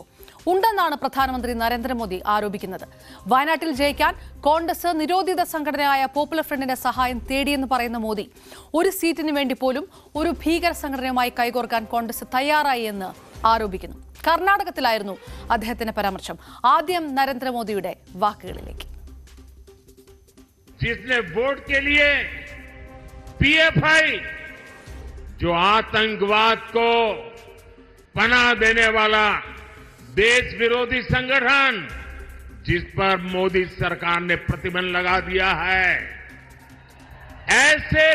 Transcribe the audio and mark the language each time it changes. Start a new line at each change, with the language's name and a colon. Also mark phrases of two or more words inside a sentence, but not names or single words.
Malayalam: ഉണ്ടെന്നാണ് പ്രധാനമന്ത്രി നരേന്ദ്രമോദി ആരോപിക്കുന്നത്. വയനാട്ടിൽ ജയിക്കാൻ കോൺഗ്രസ് നിരോധിത സംഘടനയായ പോപ്പുലർ ഫ്രണ്ടിന്റെ സഹായം തേടിയെന്ന് പറയുന്ന മോദി, ഒരു സീറ്റിന് വേണ്ടി പോലും ഒരു ഭീകര സംഘടനയുമായി കൈകോർക്കാൻ കോൺഗ്രസ് തയ്യാറായി എന്ന് ആരോപിക്കുന്നു. കർണാടകത്തിലായിരുന്നു അദ്ദേഹത്തിന്റെ പരാമർശം. ആദ്യം നരേന്ദ്രമോദിയുടെ വാക്കുകളിലേക്ക്.
Hindi: जिसने वोट के लिए पीएफआई जो आतंकवाद को पनाह देने वाला देश विरोधी संगठन जिस पर मोदी सरकार ने प्रतिबंध लगा दिया है, ऐसे